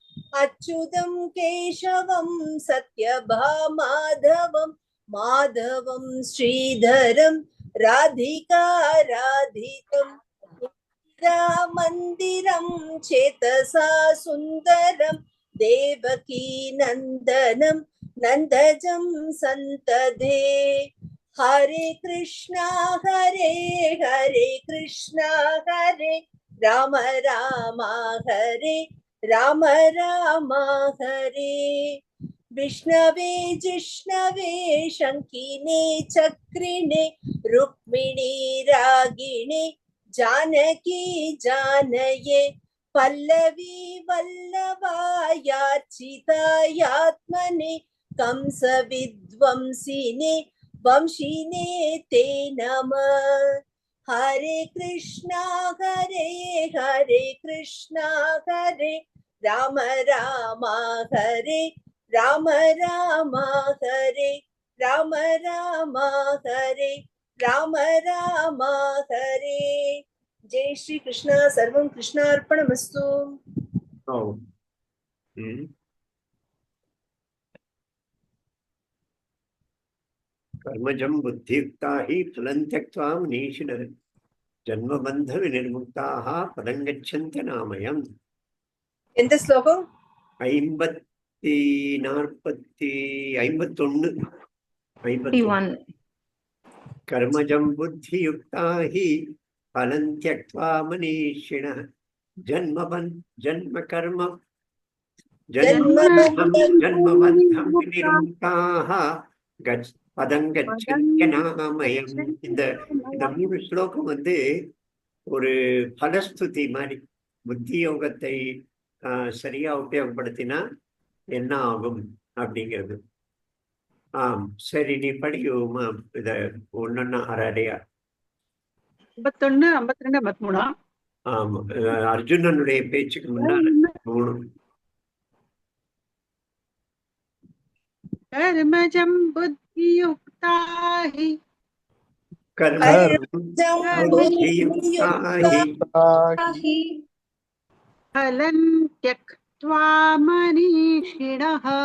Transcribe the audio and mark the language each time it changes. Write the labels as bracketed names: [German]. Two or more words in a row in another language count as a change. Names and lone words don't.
[Sanskrit] अच्युतं केशवं सत्यभामाधवं माधवं श्रीधरं राधिका राधितं मन्दिरं चेतसा सुन्दरं देवकी नन्दनं नन्दजं सन्तदे हरे कृष्णा हरे राम राम हरे राम राम हरे विष्णवे जिष्णवे शङ्किने चक्रिणे रुक्मिणी रागिणे जानकी जानये पल्लवी वल्लभायार्चितायात्मने कंसविध्वंसिने वंशिने ते नमः हरे कृष्णा हरे राम राम हरे राम राम हरे राम राम हरे राम राम हरे जय श्री कृष्ण सर्वं कृष्णार्पणमस्तु कर्मजं बुद्धियुक्ता हि फलं त्यक्त्वा मनीषिणः जन्मबन्ध विनिर्मुक्ताः पदं गच्छन्ति नामयम् [Tamil] எந்த ஸ்லோகம் [Sanskrit] 51 कर्मजं बुद्धियुक्ता हि फलं त्यक्त्वा मनीषिणः जन्मबन्धं विनिर्मुक्ताः पदं गच्छन्त्यनामयम्. [Tamil] இந்த மூணு ஸ்லோகம் ஒரு பலஸ்துதி மாதிரி. புத்தி யோகத்தை சரியா உபயோகப்படுத்தினா என்ன ஆகும் அப்படிங்கிறது. சரி, நீ படிக்குமா இத ஒன்னொன்னா அரையா? 51, 52, 53. ஆமா, அர்ஜுனனுடைய பேச்சுக்கு முன்னால 3. [Sanskrit] कर्मजं बुद्धियुक्ता हि फलं त्यक्त्वा मनीषिणः